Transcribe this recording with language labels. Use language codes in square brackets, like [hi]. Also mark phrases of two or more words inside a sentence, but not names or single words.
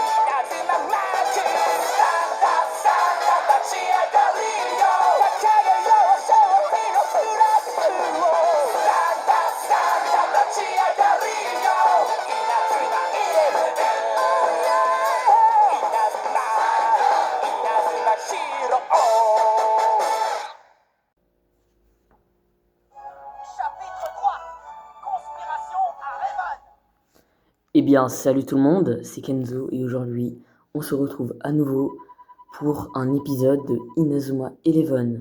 [ja] 稲妻マークスタンダ立ち上がりよ掲げよう勝利のフラッグをスタンダ立ち上がりよ稲妻イレブン稲妻ヒーロー [fr] Chapitre 3 Conspiration à Revan. Eh bien, salut tout le monde, c'est Kenzo et aujourd'hui, on se retrouve à nouveau pour un épisode de Inazuma Eleven.